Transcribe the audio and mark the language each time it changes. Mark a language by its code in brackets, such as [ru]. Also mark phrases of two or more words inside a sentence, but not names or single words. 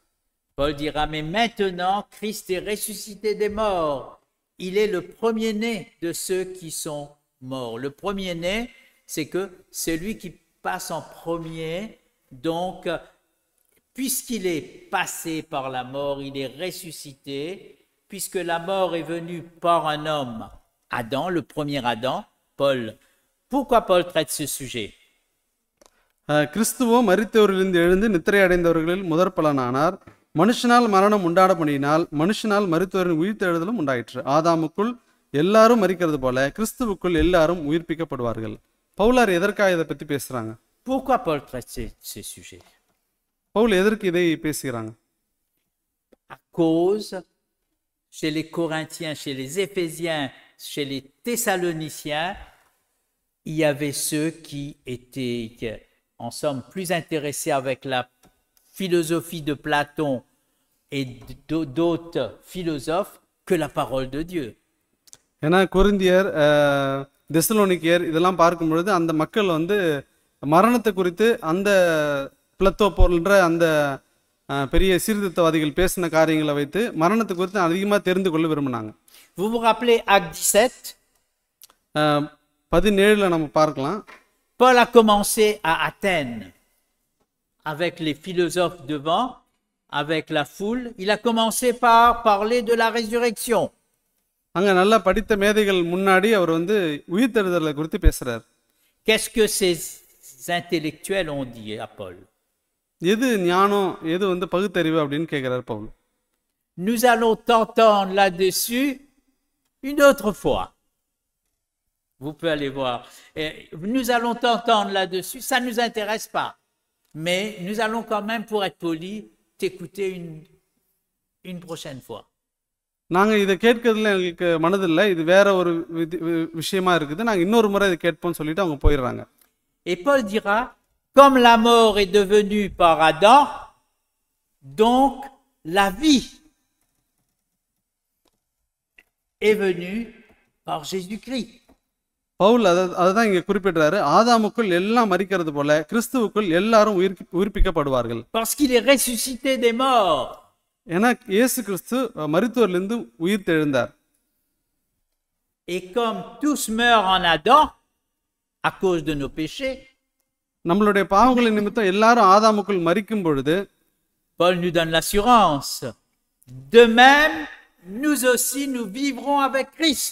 [fr] Paul dira, mais maintenant Christ est ressuscité des morts. Il est le premier-né de ceux qui sont morts. Le premier-né, c'est que celui qui passe en premier, donc puisqu'il est passé par la mort, il est ressuscité, puisque la mort est venue par un homme, Adam, le premier Adam, Paul. Pourquoi Paul traite ce sujet? [ta] கிறிஸ்துவோ மரித்தோரிலிருந்து எழுந்து நித்திரை அடைந்தவர்களில் முதற் பலனானார். மனுஷனால் மரணம் உண்டாட பண்ணினால் மனுஷனால் மரித்தோரின் உயிர்த்தெழுதலும் உண்டாயிற்று. ஆதாமுக்குள் எல்லாரும் மரிக்கிறது போல கிறிஸ்துவுக்குள் எல்லாரும் உயிர்ப்பிக்கப்படுவார்கள். பவுலார் எதற்காக இதை பற்றி பேசுறாங்க? [fr] Pourquoi Paul traite ce sujet? [ta] பவுல் எதற்கு இதை பேசுகிறாங்க? [fr] À cause, chez les Corinthiens, chez les Éphésiens, chez les Thessaloniciens, il y avait ceux qui étaient, en somme, plus intéressés avec la philosophie de Platon et d'autres philosophes que la parole de Dieu. [ta] ஏன்னா கொரிந்தியர், தெசலோனிக்கேயர் இதெல்லாம் பார்க்கும் பொழுது அந்த மக்கள் மரணத்தை குறித்து அந்த பிளத்தோ போன்ற அந்த பெரிய சீர்திருத்தவாதிகள் பேசின காரியங்களை வைத்து மரணத்தை குறித்து அதிகமாக தெரிந்து கொள்ள விரும்பினாங்க. [fr] Vous vous rappelez Acte 17? [ta] 17 நம்ம பார்க்கலாம். [fr] Paul a commencé à Athènes avec les philosophes devant, avec la foule. Il a commencé par parler de la résurrection. [ta] அங்க நல்லா படித்த மேதைகள் முன்னாடி அவர் உயிர்த்தெழுதலை குறித்து பேசுறார். [fr] Qu'est-ce que ces intellectuels ont dit à Paul? [ta] எது ஞானம், எது பகுத்தறிவு அப்படின்னு கேட்கிறார் பவுல். [fr] Nous allons t'entendre là-dessus une autre fois. Vous pouvez aller voir. Nous allons t'entendre là-dessus. Ça ne nous intéresse pas. Mais nous allons quand même, pour être polis, t'écouter une prochaine fois. [ta] நாங்கள் இதை கேட்கறதுல எங்களுக்கு மனதில்லை, இது வேற ஒரு விஷயமா இருக்குது, நாங்கள் இன்னொரு முறை இதை கேட்போம்னு சொல்லிட்டு அவங்க போயிடுறாங்க. [fr] Et Paul dira, comme la mort est devenue par Adam, donc la vie est venue par Jésus-Christ. [ta] பவுல் அதான் இங்க குறிப்பிடுறாரு, ஆதாமுக்குள் எல்லாம் மரிக்கிறது போல கிறிஸ்துவுக்குள் எல்லாரும் உயிர்ப்பிக்கப்படுவார்கள். [fr] Parce qu'il est ressuscité des morts. [ta] ஏன்னா இயேசு கிறிஸ்து மரித்தோரிலிருந்து உயிர்த்தெழுந்தார். [fr] Et comme tous meurent en Adam à cause de nos péchés, [ta] நம்மளுடைய பாவங்களின் நிமித்தம் எல்லாரும் ஆதாமுக்குள் மரிக்கும் பொழுது [fr] Paul nous donne l'assurance. De même, nous aussi nous vivrons avec Christ.